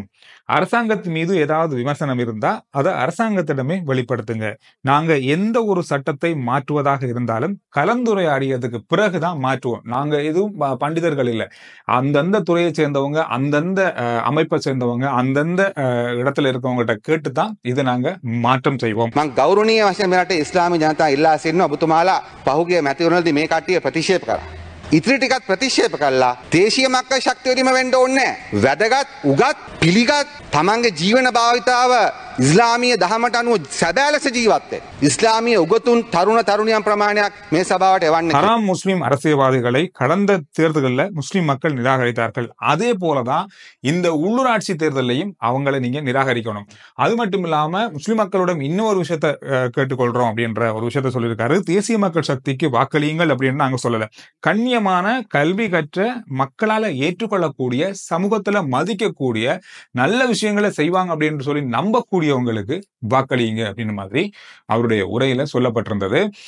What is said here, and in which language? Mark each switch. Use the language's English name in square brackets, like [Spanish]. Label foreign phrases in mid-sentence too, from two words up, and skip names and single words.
[Tamil] அரசாங்கத்தின் மீது ஏதாவது விமர்சனம் இருந்தா அதை அரசாங்கத்திடமே வெளிப்படுத்துங்க. நாங்க எந்த ஒரு சட்டத்தை மாற்றுவதாக இருந்தாலும் கலந்துரையாடியதுக்கு பிறகுதான் மாற்றுவோம். நாங்க எதுவும் பண்டிதர்கள் இல்லை. அந்தந்த துறையை சேர்ந்தவங்க, அந்தந்த அமைப்பை சேர்ந்தவங்க, அந்தந்த இடத்துல இருக்கவங்ககிட்ட கேட்டுதான் இதை நாங்க மாற்றம் செய்வோம். [Sinhala] මං ගෞරවනීය වශයෙන් මෙරට ඉස්ලාමී ජනතාව ඉල්ලා සිටිනවා ඔබතුමාලා පහුගිය මැතිවරණවලදී මේ කට්ටිය ප්‍රතික්ෂේප කරා. ඉතිරි ටිකත් ප්‍රතික්ෂේප කළා. දේශීය මක්කල් ශක්තියදීම වෙන්න ඕනේ නැහැ. වැදගත් උගත් පිළිගත් තමන්ගේ ජීවන භාවිතාව ඉස්ලාමීය දහමට අනුව සැබෑ ලෙස ජීවත් වෙන ඉස්ලාමීය උගතුන් තරුණ තරුණියන් ප්‍රමාණයක් මේ සභාවට එවන්න. [Tamil] ஹராம் முஸ்லிம் அரசியல்வாதிகளை கடந்த தேர்தல்களில் முஸ்லிம் மக்கள் நிராகரித்தார்கள். அதே போலதான் இந்த உள்ளூராட்சி தேர்தலையும் அவங்களை நீங்க நிராகரிக்கணும். அது மட்டும் இல்லாம முஸ்லிம் மக்களிடம் இன்னொரு விஷயத்த கேட்டுக்கொள்றோம் அப்படின்ற ஒரு விஷயத்த சொல்லியிருக்காரு. தேசிய மக்கள் சக்திக்கு வாக்களியுங்கள் அப்படின்னு நாங்க சொல்லல. கண்ணியமான கல்வி கற்ற மக்களால ஏற்றுக்கொள்ளக்கூடிய சமூகத்துல மதிக்கக்கூடிய நல்ல விஷயங்களை செய்வாங்க அப்படின்னு சொல்லி நம்பக்கூடியவங்களுக்கு வாக்களியுங்க அப்படின்னு மாதிரி அவருடைய உரையில சொல்லப்பட்டிருந்தது.